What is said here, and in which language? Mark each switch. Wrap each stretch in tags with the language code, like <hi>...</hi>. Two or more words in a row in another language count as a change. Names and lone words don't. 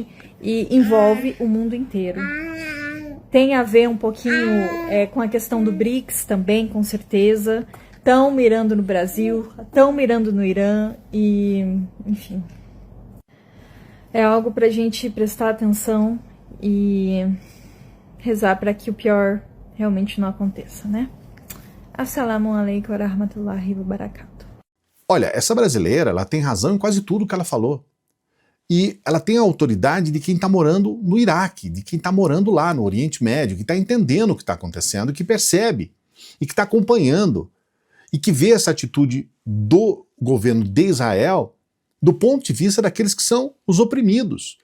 <pt>E envolve o mundo inteiro. Tem a ver um pouquinho com a questão do BRICS também, com certeza. Estão mirando no Brasil, estão mirando no Irã e, enfim. É algo pra gente prestar atenção e rezar para que o pior realmente não aconteça, né?</pt> <ar>السلام عليكم ورحمة الله وبركاته.</ar> <pt>Olha, essa brasileira, ela tem razão em quase tudo que ela falou. E ela tem a autoridade de quem está morando no Iraque, de quem está morando lá no Oriente Médio, que está entendendo o que está acontecendo, que percebe e que está acompanhando e que vê essa atitude do governo de Israel do ponto de vista daqueles que são os oprimidos.</pt>